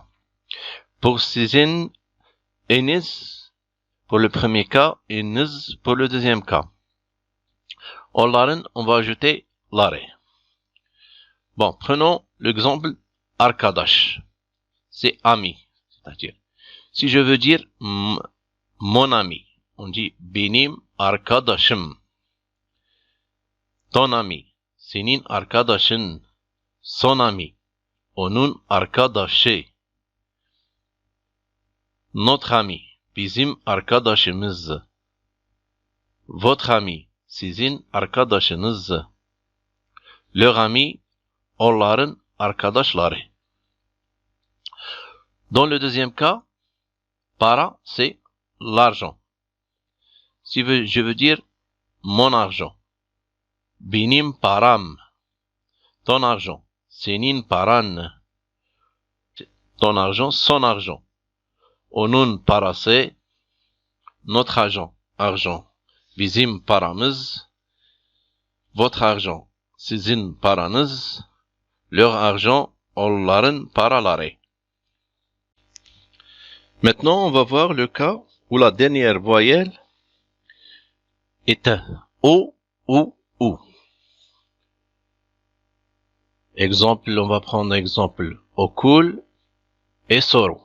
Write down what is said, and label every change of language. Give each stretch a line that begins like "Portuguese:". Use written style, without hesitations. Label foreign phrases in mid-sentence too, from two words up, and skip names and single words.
French: Pour sizin, eniz pour le premier cas et niz pour le deuxième cas. Onların, on va ajouter lare. Bon, prenons l'exemple arkadaş. C'est ami, c'est-à-dire. Si je veux dire mon ami, on dit
Turkish: benim arkadaşım.
French: Ton ami,
Turkish: senin arkadaşın.
French: Son ami,
Turkish: onun arkadaşı.
French: Notre ami,
Turkish: bizim arkadaşımız.
French: Votre ami,
Turkish: sizin arkadaşınız.
French: Leur ami,
Turkish: onların arkadaşları.
French: Dans le deuxième cas, para, c'est l'argent. Si je veux dire mon argent.
Turkish: Benim param.
French: Ton argent.
Turkish: Senin paran.
French: Ton argent, son argent.
Turkish: Onun parası.
French: Notre argent. Argent.
Turkish: Bizim paramız.
French: Votre argent.
Turkish: Sizin paranız.
French: Leur argent.
Turkish: Onların paraları.
French: Maintenant, on va voir le cas où la dernière voyelle est un O ou OU. Exemple, on va prendre exemple okul et soru.